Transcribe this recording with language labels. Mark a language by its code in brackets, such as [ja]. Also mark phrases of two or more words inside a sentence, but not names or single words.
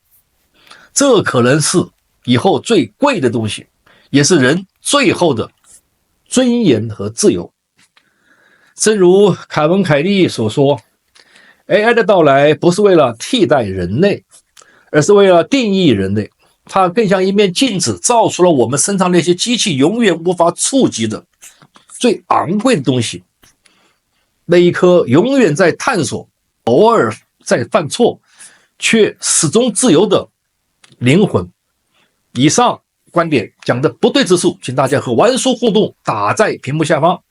[zh] 這可能是以後最貴的東西，也是人最後的尊嚴和自由。正如凱文·凱利所說， AI 的到來不是為了替代人類，而是為了定義人類。它更像一面鏡子，照出了我們身上那些機器永遠無法觸及的最昂貴的東西，那一顆永遠在探索，偶爾在犯錯，卻始終自由的靈魂。以上觀點講的不對之處，請大家和玩叔互動，打在屏幕下方。